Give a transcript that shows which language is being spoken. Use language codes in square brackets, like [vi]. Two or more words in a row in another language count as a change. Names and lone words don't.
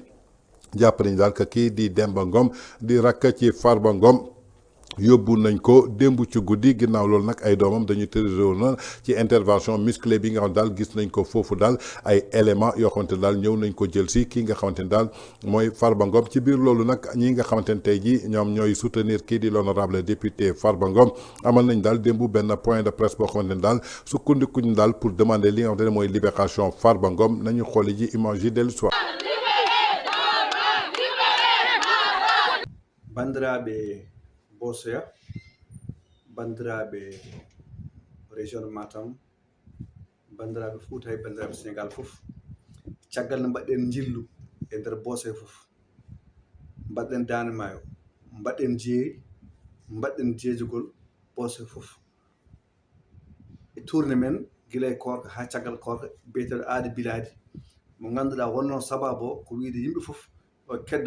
[wo] jàpp nañ daal que kii di Demba Ngom di rakk ci Farba Ngom yóbbu nañ ko démb ci guddi ginnaaw loolu nag ay doomam dañuy tërëréw na ci [fr] intervention musclée [wo] bi nga xam daal gis nañ ko foofu daal ay éléments yoo xamante ne daal ñëw nañ ko jël si kii nga xamante ne daal mooy Farba Ngom ci biir loolu nag ñi nga xamante ne tey jii ñoom ñooy soutenir kii di [fr] l'honorable député [wo] Farba Ngom amal nañ daal démb benn [fr] point de presse [wo] boo xamante ne daal sukkandikuñ daal [fr] pour demander [wo] li nga xamante ne mooy libération Farba Ngom nañu xooli ji image yi dellu soir. [ff] Bandiraɓe Bosoya, bandiraɓe [fr] région de Matam, [ff] bandiraɓe Fouta e bandiraɓe Sénégal fof caggal no mbaɗɗen jillu e nder Bosoya fof mbaɗɗen Dande Maayo mbaɗɗen jeeri mbaɗɗen jeejugol Bosoya fof e tourné men gila e korka ha caggal korka biyeteɗo aadi biladi mo ganduɗa wonno sababu o ko wiide yimɓe fof o keddo e